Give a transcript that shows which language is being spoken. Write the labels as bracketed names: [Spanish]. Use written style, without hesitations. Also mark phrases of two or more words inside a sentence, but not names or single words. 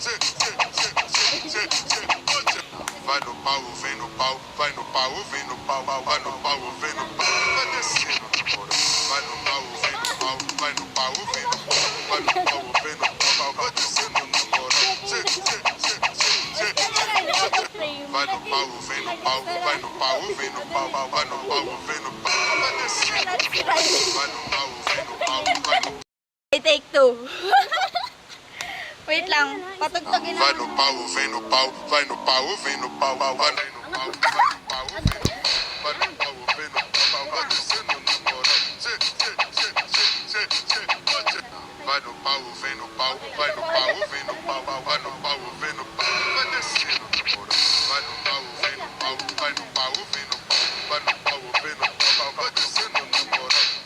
[Portuguese] vai no pau, vem no pau, vai no pau, vem no pau, vai no pau, vem no pau, vai descendo na moral, vai no pau, vem no pau, vai no pau, vem no pau, vai no pau, vem no pau, vai descendo na moral, vai no pau, vem no pau, vai no pau, vem no pau, vai no pau, vem no pau, vai descendo, vai no pau, vem no pau, vai no [English] Take two. [Filipino] Wait lang. Patugtugin [Portuguese] vai no pau, vem no pau, vai no pau, vem no pau, vai no pau, vai no pau, vai no pau, vem no pau, vai descendo na moral, vai no pau, vem no pau, vai no pau, vem no pau, vai no pau, vem no pau, vai descendo na moral, vai no pau, vem no pau, vai no pau, vem no pau, vai no pau, vem no pau, vai descendo na moral,